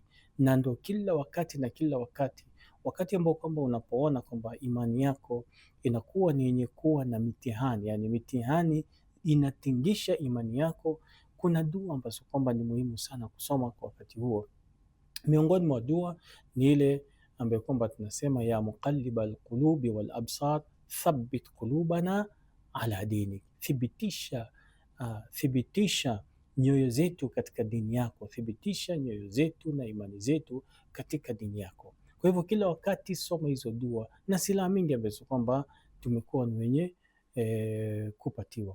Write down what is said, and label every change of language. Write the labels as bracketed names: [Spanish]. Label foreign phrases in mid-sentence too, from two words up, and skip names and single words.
[Swahili] Na ndo kila wakati na kila wakati ambao kwamba unapoona kwamba imani yako inakuwa ni yenye kuwa na mitihani, yani mitihani inatingisha imani yako, kuna dua ambazo kwamba ni muhimu sana kusoma kwa wakati huo. Miongoni mwa dua ni ile ambayo kwamba tunasema [Arabic] يا مقلب القلوب والأبصار ثبت قلوبنا على دينك, [Swahili] thibitisha nyoyo zetu katika dini yako, thibitisha nyoyo zetu na imani zetu katika dini yako. Kwa hivyo kila wakati soma hizo dua, na silaha mingi ambazo kwamba tumekuwa ni wenye kupatiwa.